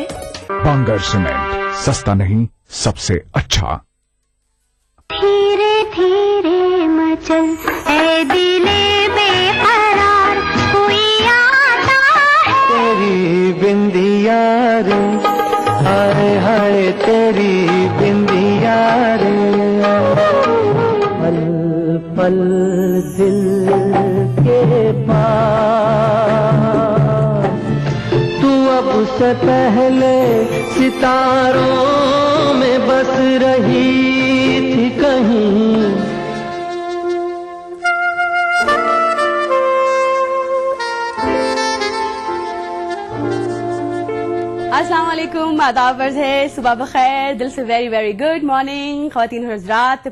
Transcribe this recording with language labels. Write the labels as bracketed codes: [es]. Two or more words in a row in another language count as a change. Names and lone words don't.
[hi] बांगर सीमेंट, सस्ता नहीं सबसे अच्छा। धीरे धीरे मचल ऐ दिले बेकरार, कोई आता है। तेरी बिंदिया रे, हाय हाय तेरी बिंदिया रे, पल पल दिल के पास, उससे पहले सितारों में बस रही थी कहीं। [ar] السلام عليكم, [hi] आदाब अर्ज़ है, सुबह बखैर, दिल से [en] very very good morning [hi] ख़वातीन और हज़रात।